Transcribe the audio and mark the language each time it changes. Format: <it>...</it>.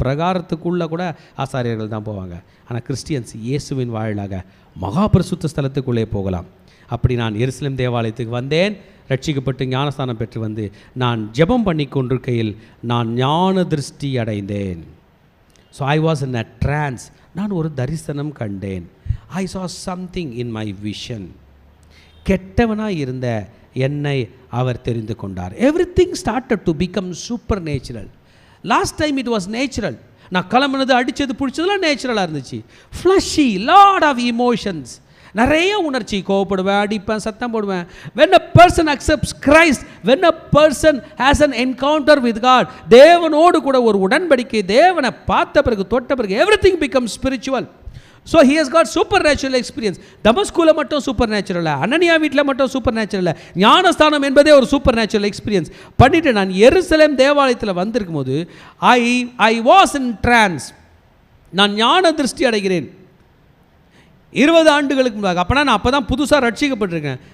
<ta>பிரகாரத்துக்குள்ளே கூட ஆசாரியர்கள் தான் போவாங்க. ஆனால் கிறிஸ்டியன்ஸ் இயேசுவின் வாயிலாக மகா பரிசுத்த ஸ்தலத்துக்குள்ளே போகலாம். அப்படி நான் எருசலேம் தேவாலயத்துக்கு வந்தேன், ரட்சிக்கப்பட்டு ஞானஸ்தானம் பெற்று வந்து நான் ஜெபம் பண்ணி கொண்டிருக்கையில் நான் ஞான திருஷ்டி அடைந்தேன்.</ta> <en>So I was in a trance.</en> <ta>நான் ஒரு தரிசனம் கண்டேன்.</ta> <en>I saw something in my vision.</en> <ta>கெட்டவனாக இருந்த என்னை அவர் தெரிந்து கொண்டார்.</ta> <en>Everything started to become supernatural. Last time it was natural.</en> <ta>நான் கிளம்புனது, அடித்தது, பிடிச்சதுலாம் நேச்சுரலாக இருந்துச்சு. ஃப்ளஷி,</ta> <en>lot of emotions,</en> <ta>நிறைய உணர்ச்சி, கோவப்படுவேன், அடிப்பேன், சத்தம் போடுவேன்.</ta> <en>when a person accepts Christ, when a person has an encounter with God,</en> <ta>தேவனோடு கூட ஒரு உடன்படிக்கை, தேவனை பார்த்த பிறகு, தொட்ட பிறகு,</ta> <en>everything becomes spiritual. so he has got supernatural experience.</en> <ta>தமஸ்குல மட்டும் சூப்பர் நேச்சுரல், அனனியா வீட்டில் மட்டும் சூப்பர் நேச்சுரல், ஞானஸ்தானம் என்பதே ஒரு சூப்பர் நேச்சுரல் எக்ஸ்பீரியன்ஸ் பண்ணிட்டு நான் எருசலேம் தேவாலயத்தில் வந்திருக்கும் போது</ta> <en>I was in trance.</en> <ta>நான் ஞான திருஷ்டி அடைகிறேன். 20 ஆண்டுகளுக்கு முன்பாக, அப்போனா நான் அப்போ தான் புதுசாக ரட்சிக்கப்பட்டிருக்கேன்.</ta>